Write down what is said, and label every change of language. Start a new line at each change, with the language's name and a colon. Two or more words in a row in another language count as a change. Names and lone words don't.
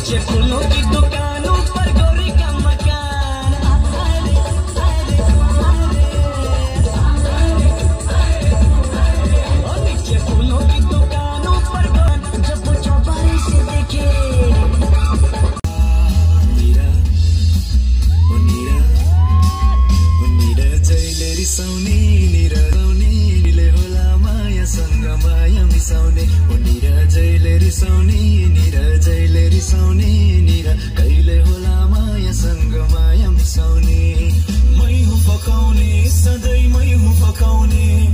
Hindi: फूलों की दुकानों पर गोरी का मकान। और नीचे फूलों की दुकानों पर जब वो चौबारे से देखे
Nepali: रिसाउने निले होला मायासँग माया मिसाउने जैले रिसाउने कहिले होला मायासँग माया मिसाउने मै हुँ फकाउने सधैँ मै हुँ फकाउने